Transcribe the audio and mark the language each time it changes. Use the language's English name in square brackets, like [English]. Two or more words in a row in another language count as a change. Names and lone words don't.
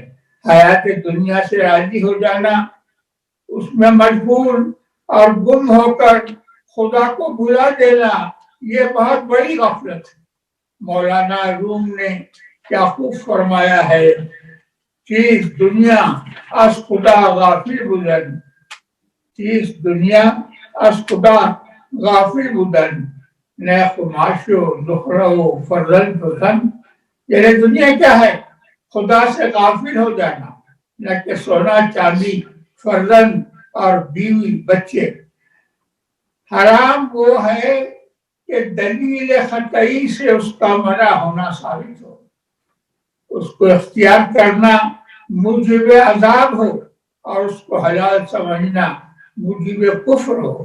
[Urdu] حیات دنیا سے راضی ہو جانا، اس میں مشغول اور گم ہو کر خدا کو بھلا دینا، یہ بہت بڑی غفلت ہے۔ مولانا روم نے کیا خوب فرمایا ہے، [Persian] چیز دنیا از خدا غافل بودن، چیز دنیا از خدا غافل بودن، نہ خماش و نخرہ و فرزند و زن۔ [Urdu] یعنی دنیا کیا ہے؟ خدا سے غافل ہو جانا، نہ کہ سونا چاندی، فرزند اور بیوی بچے۔ حرام وہ ہے کہ دلیل قطعی سے اس کا منع ہونا ثابت ہو، اس کو اختیار کرنا موجب عذاب ہو، اور اس کو حلال سمجھنا موجب کفر ہو۔